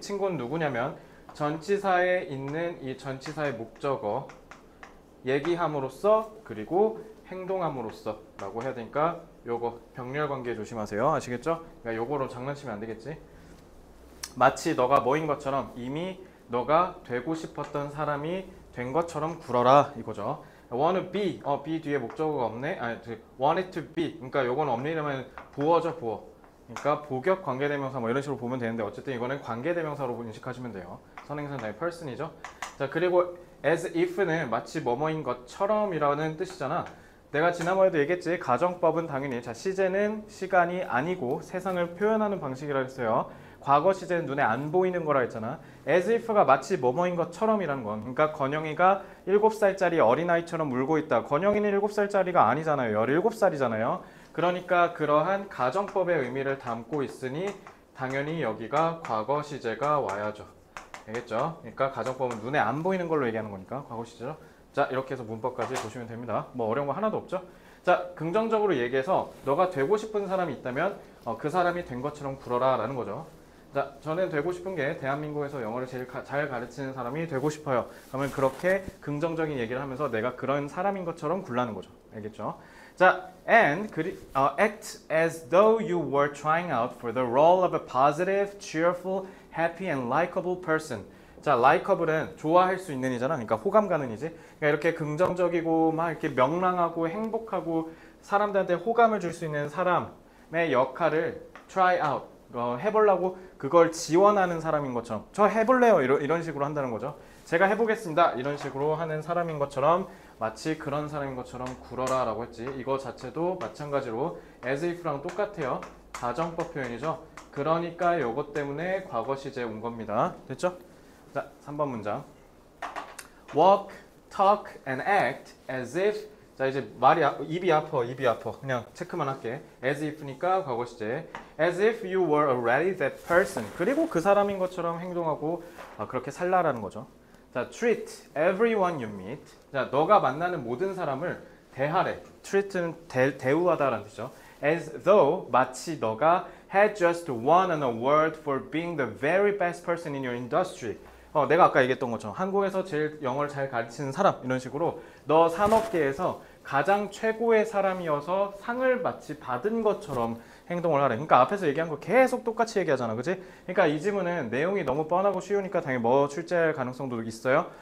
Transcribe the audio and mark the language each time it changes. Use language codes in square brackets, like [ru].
[ko] 친구는 누구냐면 전치사에 있는 이 전치사의 목적어 얘기함으로써 그리고 행동함으로써 라고 해야 되니까 요거 병렬 관계 조심하세요. 아시겠죠? 그러니까 요거로 장난치면 안 되겠지? 마치 너가 뭐인 것처럼 이미 너가 되고 싶었던 사람이 된 것처럼 굴어라 이거죠. [en] want to be, be [ko] 뒤에 목적어가 없네. [en] want it to be. [ko] 그러니까 요건 없니라면 보어죠, 보어. 그러니까 복역 관계대명사 뭐 이런 식으로 보면 되는데, 어쨌든 이거는 관계대명사로 인식하시면 돼요. 선행사는 당연히 person이죠. 자, 그리고 as if는 마치 뭐뭐인 것처럼이라는 뜻이잖아. 내가 지난번에도 얘기했지. 가정법은 당연히, 자, 시제는 시간이 아니고 세상을 표현하는 방식이라 했어요. 과거 시제는 눈에 안 보이는 거라 했잖아. as if가 마치 뭐뭐인 것처럼이라는 건, 그러니까 건영이가 7살짜리 어린아이처럼 울고 있다. 건영이는 7살짜리가 아니잖아요. 17살이잖아요. 그러니까 그러한 가정법의 의미를 담고 있으니 당연히 여기가 과거 시제가 와야죠. 알겠죠? 그러니까 가정법은 눈에 안 보이는 걸로 얘기하는 거니까 과거 시제죠. 자, 이렇게 해서 문법까지 보시면 됩니다. 뭐 어려운 거 하나도 없죠? 자, 긍정적으로 얘기해서 너가 되고 싶은 사람이 있다면 그 사람이 된 것처럼 굴어라 라는 거죠. 자, 저는 되고 싶은 게 대한민국에서 영어를 제일 잘 가르치는 사람이 되고 싶어요. 그러면 그렇게 긍정적인 얘기를 하면서 내가 그런 사람인 것처럼 굴라는 거죠. 알겠죠? [en] 자, and act as though you were trying out for the role of a positive, cheerful, happy, and likable person. [ko] 자, likeable은 좋아할 수 있는 이잖아. 그러니까 호감 가는 이지. 그러니까 이렇게 긍정적이고 막 이렇게 명랑하고 행복하고 사람들한테 호감을 줄 수 있는 사람의 역할을 [en] try out. [ko] 해보려고 그걸 지원하는 사람인 것처럼 저 해볼래요 이런 식으로 한다는 거죠. 제가 해보겠습니다 이런 식으로 하는 사람인 것처럼 마치 그런 사람인 것처럼 굴어라 라고 했지. 이거 자체도 마찬가지로 as if랑 똑같아요. 가정법 표현이죠. 그러니까 이것 때문에 과거 시제 온 겁니다. 됐죠? 자, 3번 문장 [en] walk, talk and act as if. [ko] 자, 이제 입이 아파. 그냥 체크만 할게. as if니까 과거 시제. [en] as if you were already that person. [ko] 그리고 그 사람인 것처럼 행동하고 그렇게 살라라는 거죠. [en] 자, treat everyone you meet. [ko] 자, 너가 만나는 모든 사람을 대하래. treat는 대우하다라는 뜻이죠. [en] as though [ko] 마치 너가 [en] had just won an award for being the very best person in your industry. [ko] 내가 아까 얘기했던 것처럼 한국에서 제일 영어를 잘 가르치는 사람 이런 식으로 너 산업계에서 가장 최고의 사람이어서 상을 마치 받은 것처럼 행동을 하래. 그러니까 앞에서 얘기한 거 계속 똑같이 얘기하잖아. 그치? 그러니까 이 지문은 내용이 너무 뻔하고 쉬우니까 당연히 뭐 출제할 가능성도 있어요.